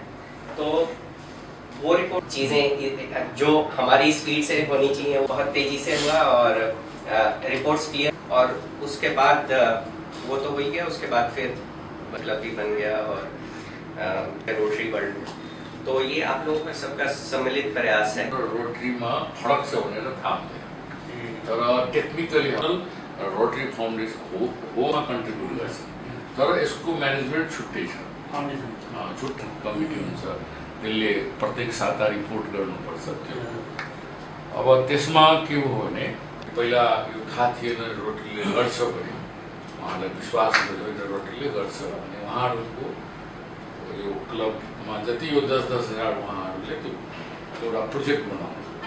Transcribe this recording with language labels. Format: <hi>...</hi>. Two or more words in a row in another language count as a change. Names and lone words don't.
<hi>तो वो रिपोर्ट चीज़ें जो हमारी स्पीड से होनी चाहिए वो बहुत तेज़ी से हुआ, और</hi> <en>reports clear,</en> <hi>और उसके बाद वो तो हो ही गया। उसके बाद फिर मतलब भी बन गया और रोटरी वर्ल्ड में। तो ये आप लोगों का सबका सम्मिलित प्रयास है। रोटरी में फरक से होने का काम है,</hi> <ne>तर टेक्निकली रोटरी फाउंडेशन हो कंट्रीब्यूट गर्छ, तर यसको म्यानेजमेन्ट छुट्टै छ, छुट्टै कमिटी हुन्छ, त्यसले प्रत्येक साता रिपोर्ट गर्नुपर्छ। त्यो अब त्यसमा के हो भने पहिला यो थाहा थिएन रोटरीले गर्छ भने, उहाँलाई विश्वास थियो रोटरीले गर्छ भने उहाँहरूको यो क्लबमा जति यो 10-10 हजार उहाँहरूले त्यो एउटा प्रोजेक्ट बनाउनु।</ne>